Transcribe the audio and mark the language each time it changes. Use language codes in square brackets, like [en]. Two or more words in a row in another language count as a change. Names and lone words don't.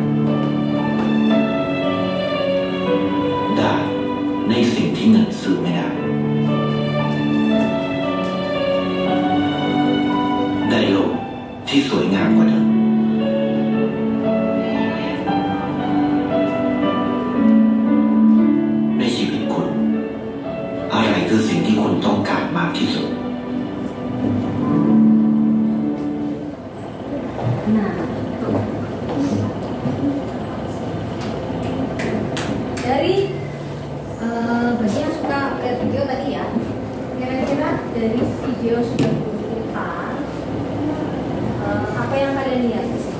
[th] ได้ในสิ่งที่เงินซื้อไม่ได้ได้โลกที่สวยงามกว่าเดิมในชีวิตคุณอะไรคือสิ่งที่คุณต้องการมากที่สุด [id] Nah, dari bagi yang suka lihat video tadi ya, kira-kira dari video sudah diputar, apa yang kalian lihat di sini?